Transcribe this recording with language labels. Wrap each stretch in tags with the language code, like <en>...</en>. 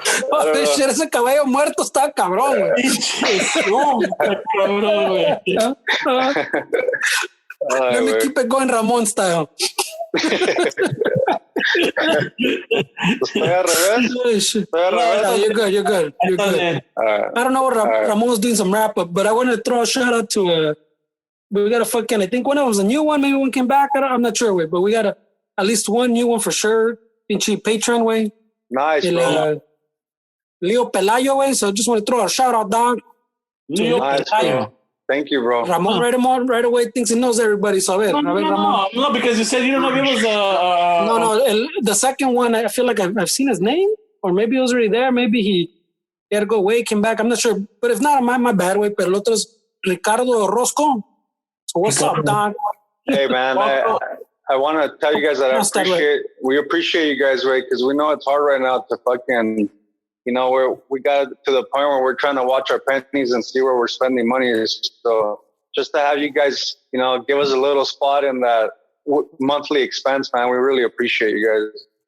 <en>Oh, shit,</en> <es>ese caballo muerto está cabrón, güey. Pinche Zoom. Cabrón, güey.</es> <en>Let me keep it going Ramon style.</en> <es>Estoy al revés.</es> <en>No, you're good. Right. I don't know what Ramon's doing some wrap up, but I wanted to throw a shout out to we got a fucking, I think one of them was a new one, maybe one came back. I'm not sure, but we got at least one new one for sure. Pinche Patreon way. Nice, bro. Leo Pelayo way. So I just want to throw a shout out, dog. Leo Pelayo. Thank you, bro. Ramon right away thinks he knows everybody. So No, because you said you don't know if it was No, the second one, I feel like I've seen his name, or maybe he was already there. Maybe he had to go away, came back. I'm not sure, but if not, my bad way.</en> <es>Pero el otro es Ricardo Rosco.</es> <en>So what's up, Don? Hey, man, I want to tell you guys that we appreciate you guys, right? Because we know it's hard right now to fucking, we got to the point where we're trying to watch our pennies and see where we're spending money. So just to have you guys, give us a little spot in that monthly expense, man, we really appreciate you guys.</en>